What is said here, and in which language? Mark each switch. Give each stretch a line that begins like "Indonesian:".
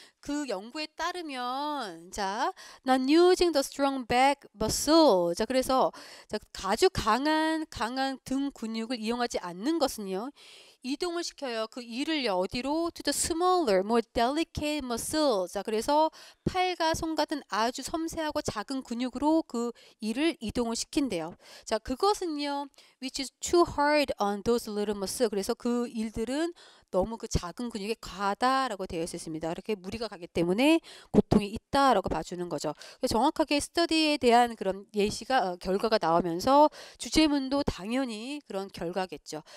Korean: 그 연구에 따르면, 자,
English: not using the strong back muscle,
Korean: 자, 그래서 자, 아주 강한 등 근육을 이용하지 않는 것은요, 이동을 시켜요. 그 이를 어디로?
English: To the smaller, more delicate muscle.
Korean: 자, 그래서 팔과 손 같은 아주 섬세하고 작은 근육으로 그 이를 이동을 시킨대요. 자, 그것은요,
English: which is too hard on those little muscles.
Korean: 그래서 그 일들은 너무 그 작은 근육에 과하다라고 되어 있습니다. 이렇게 무리가 가기 때문에 고통이 있다라고 봐주는 거죠. 정확하게 스터디에 대한 그런 결과가 나오면서 주제문도 당연히 그런 결과겠죠.